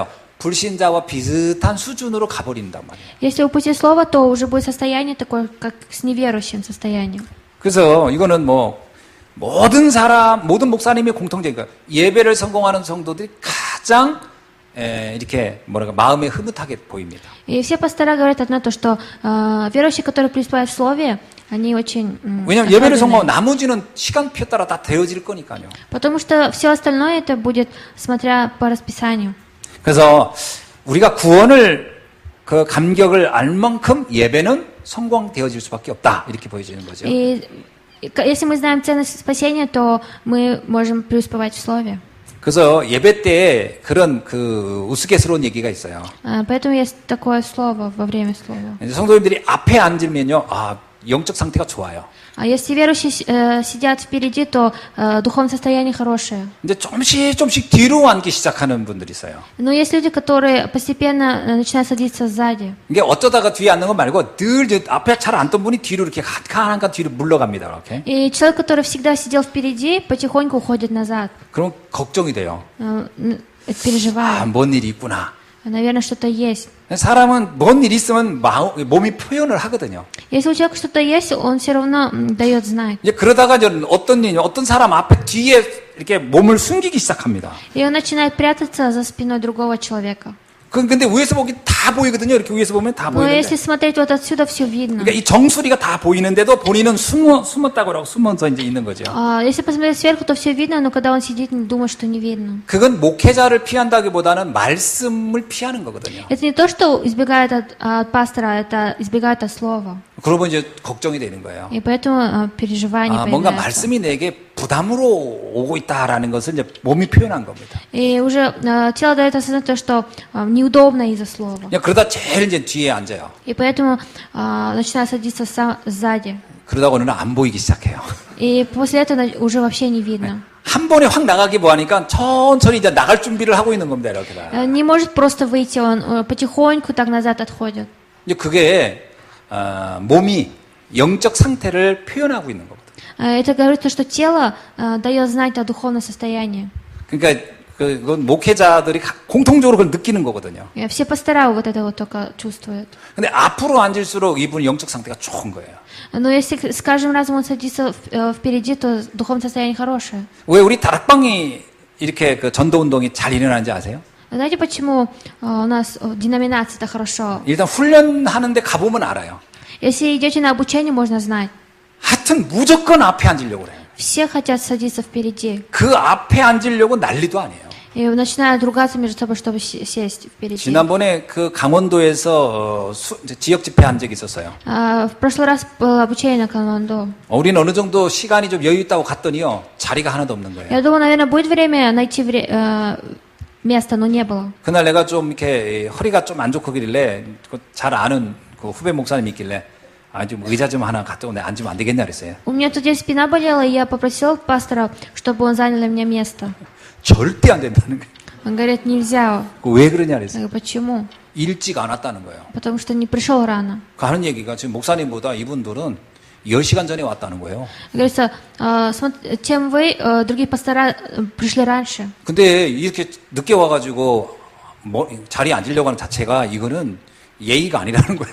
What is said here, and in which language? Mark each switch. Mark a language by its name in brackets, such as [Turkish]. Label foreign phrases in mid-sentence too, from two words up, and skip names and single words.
[Korean] 불신자와 비슷한 수준으로 가버린단 말이에요. [Russian] Если упустить слово, то уже будет состояние такое, как с неверующим состоянием. [Korean] 그래서 이거는 뭐 모든 목사님의 공통적인 거예요. 예배를 성공하는 성도들이 가장 이렇게 마음에 흐뭇하게 보입니다. [Russian] И все пастора говорят одно то, что верующие, которые преуспевают в слове, они очень [Korean] 왜냐하면 예배를 [Russian] особенные. [Korean] 성공하면 나머지는 시간표 따라 다 되어질 거니까요. [Russian] Потому что все остальное это будет смотря по расписанию. [Korean] 그래서 우리가 구원을 그 감격을 알 만큼 예배는 성공되어질 수밖에 없다 이렇게 보여지는 거죠. [Russian] И если мы знаем ценность спасения, то мы можем преуспевать в слове. [Korean] 그래서 예배 때 그런 그 우스갯스러운 얘기가 있어요. [Russian] Поэтому есть такое слово во время слова. [Korean] 성도님들이 앞에 앉으면요, 영적 상태가 좋아요. [Russian] А если верующие сидят впереди, то духовное состояние хорошее. [Korean] 근데 조금씩 뒤로 앉기 시작하는 분들이 있어요. [Russian] Но есть люди, которые постепенно начинают садиться сзади. [Korean] 이게 어쩌다가 뒤에 앉는 거 말고 늘 앞에 잘 앉던 분이 뒤로 이렇게 한 칸 뒤로 물러갑니다. 이렇게. [Russian] И человек, который всегда сидел впереди, потихоньку уходит назад. [Korean] 그럼 걱정이 돼요. [Russian] Переживает. [Korean] 뭔 일이 있구나. [Russian] Наверное, что-то есть. [Korean] 사람은 뭔 일이 있으면 몸이 표현을 하거든요. [Russian] Если у человека что-то есть, он все равно дает знать. [Korean] 이제 그러다가 어떤 사람 앞에 뒤에 이렇게 몸을 숨기기 시작합니다. [Russian] И он начинает прятаться за спиной другого человека. [Korean] 근데 위에서 보기 다 보이거든요. 이렇게 위에서 보면 다 [Russian] Но если [Korean] 보이는데. [Russian] смотреть вот отсюда, все видно. [Korean] 그러니까 이 정수리가 다 보이는데도 본인은 숨었다고 하고 숨어서 이제 있는 거죠. [Russian] Если посмотреть сверху, то все видно, но когда он сидит, думает, что не видно. [Korean] 그건 목회자를 피한다기보다는 말씀을 피하는 거거든요. [Russian] Это не то, что избегает от пастора, это избегает от слова. [Korean] 그러고 이제 걱정이 되는 거예요. [Russian] И поэтому переживание [Korean] 뭔가 [Russian] появляется. [Korean] 말씀이 내게 부담으로 오고 있다라는 것을 이제 몸이 표현한 겁니다. [Russian] И уже тело дает осознать то, что неудобно из-за слова. [Korean] 그냥 그러다 제일 이제 뒤에 앉아요. [Russian] И поэтому начинает садиться сзади. [Korean] 그러다가 어느 날 안 보이기 시작해요. [Russian] И после этого уже вообще не видно. [Korean] 한 번에 확 나가기 뭐하니까 천천히 이제 나갈 준비를 하고 있는 겁니다. 이렇게 다. [Russian] Не может просто выйти, он потихоньку так назад отходит. [Korean] 이제 그게 몸이 영적 상태를 표현하고 있는 겁니다. [Russian] Это говорится, что тело дает знать о духовном состоянии. [Korean] 그러니까 그건 목회자들이 공통적으로 그걸 느끼는 거거든요. [Russian] И все пастора вот это вот только чувствуют. [Korean] 근데 앞으로 앉을수록 이분 영적 상태가 좋은 거예요. [Russian] Но если с каждым разом он садится впереди, то духовное состояние хорошее. [Korean] 왜 우리 다락방이 이렇게 그 전도 운동이 잘 일어나는지 아세요? [Russian] Знаете, почему у нас деноминация-то хорошо? [Korean] 일단 훈련하는데 가보면 알아요. [Russian] Если идете на обучение, можно знать. [Korean] 하여튼 무조건 앞에 앉으려고 그래요. [Russian] Все хотят садиться впереди. [Korean] 그 앞에 앉으려고 난리도 아니에요. [Russian] И начинают ругаться между собой, чтобы сесть впереди. [Korean] 지난번에 그 강원도에서 지역 집회 한 적이 있었어요. [Russian] В прошлый раз было обучение на Калмандо. [Korean] 우리는 어느 정도 시간이 좀 여유 있다고 갔더니요. 자리가 하나도 없는 거예요. [Russian] Я думала, наверное, будет время найти место, но не было. [Korean] 그날 내가 좀 이렇게 허리가 좀 안 좋고 그길래 잘 아는 그 후배 목사님이 있길래 좀 의자 좀 하나 갖다 오네 앉으면 안 되겠냐 그랬어요. [Russian] У меня тут здесь спина болела, и я попросил пастора, чтобы он занял мне место. [Korean] 절대 안 된다는 거예요. [Russian] Он говорит, нельзя. [Korean] 왜 그러냐 [Russian] Я [Korean] 그랬어요. [Russian] говорю, почему? [Korean] 일찍 안 왔다는 거예요. [Russian] Потому что не пришел рано. [Korean] 그 하는 얘기가 지금 목사님보다 이분들은 10시간 전에 왔다는 거예요. [Russian] Говорится, чем вы, другие пастора пришли раньше. [Korean] 근데 이렇게 늦게 와가지고 자리에 앉으려고 하는 자체가 이거는 예의가 아니라는 거예요.